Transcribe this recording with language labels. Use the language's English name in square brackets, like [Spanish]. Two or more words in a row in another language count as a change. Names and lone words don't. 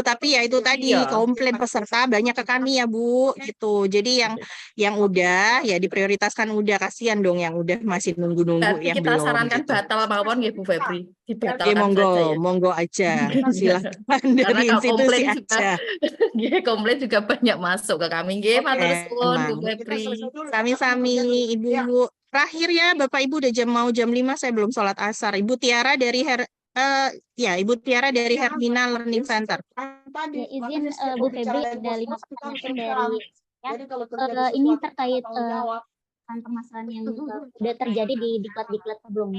[Indonesian] Tapi ya itu tadi komplain peserta banyak ke kami ya Bu, gitu. Jadi yang udah ya diprioritaskan udah, kasihan dong yang udah masih nunggu-nunggu yang kita belum. sarankan gitu. batal mawon ya Bu Febri. Dibatalkan monggo aja. Silakan dari institusi aja. Komplain juga banyak masuk ke kami. Nggih, [Javanese] matur suwun [Indonesian] Bu Febri. Sami-sami Ibu. Terakhir ya Bapak Ibu udah mau jam 5 saya belum sholat asar. Ibu Tiara dari Ibu Tiara dari Hermina Learning Center. Izin Bu Febri ada 5 pertanyaan dari ini terkait permasalahan yang udah terjadi di diklat-diklat sebelumnya.